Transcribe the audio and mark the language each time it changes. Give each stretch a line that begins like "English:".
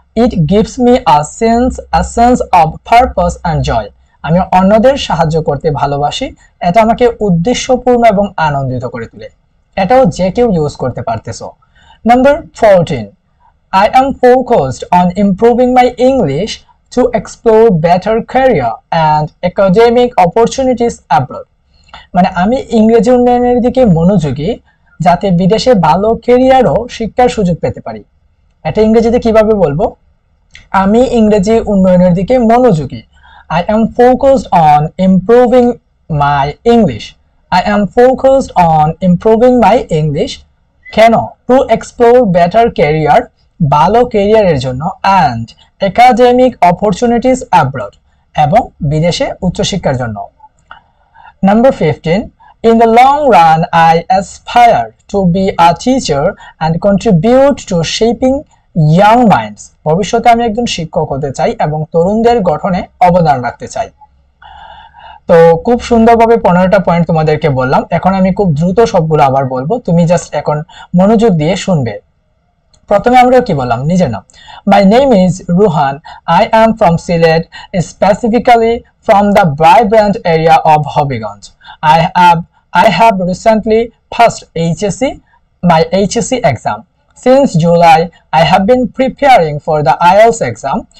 English: It gives me a sense of purpose and joy.
Bangla: আমি অন্যদের সাহায্য করতে ভালোবাসি, এটা আমাকে উদ্দেশ্যপূর্ণ এবং আনন্দিত করে তোলে। এটাও যে কেউ ইউজ করতে পারতেছো।
English: Number 14. I am focused on improving my English to explore better career and academic opportunities abroad.
Bangla: মানে আমি ইংরেজি উন্নয়নের দিকে মনোযোগী যাতে বিদেশে ভালো ক্যারিয়ার ও শিক্ষার সুযোগ পেতে পারি। এটা ইংরেজিতে কিভাবে বলবো, আমি ইংরেজি উন্নয়নের দিকে মনোযোগী।
English: I am focused on improving my English. I am focused on improving my English.
Bangla: কেন?
English: To explore better career,
Bangla: ভালো ক্যারিয়ারের জন্য,
English: and academic opportunities abroad,
Bangla: এবং বিদেশে উচ্চশিক্ষার জন্য।
English: Number 15. In the long run, I aspire to be a teacher and contribute to shaping young minds.
Bangla: ভবিষ্যতে আমি একজন শিক্ষক হতে চাই এবং তরুণদের গঠনে অবদান রাখতে চাই। তো খুব সুন্দরভাবে 15টা পয়েন্ট তোমাদেরকে বললাম। এখন আমি খুব দ্রুত সবগুলো আবার বলবো, তুমি জাস্ট এখন মনোযোগ দিয়ে শুনবে। প্রথমে আমরা কি বললাম, নিজের নাম।
English: My name is Ruhan. I am from Sylhet, specifically from the vibrant area of Hobbyganj. I have recently passed my HSC exam. Since July, I have been preparing for the IELTS exam.